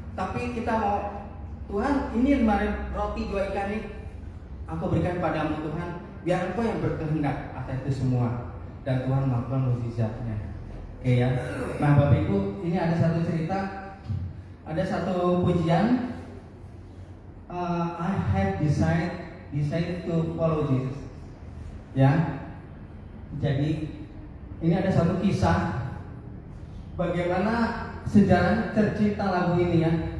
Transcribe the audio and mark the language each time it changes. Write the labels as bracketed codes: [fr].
[id] Tapi kita mau, Tuhan ini 5 roti 2 ikan ini aku berikan padamu Tuhan, biar Engkau yang berkehendak atas itu semua. Dan Tuhan melakukan mukjizatnya. Oke ya. Nah Bapak Ibu, ini ada satu cerita, ada satu pujian. [en] I have decided to follow Jesus. [id] Ya. Jadi ini ada satu kisah bagaimana sejarah tercipta lagu ini ya.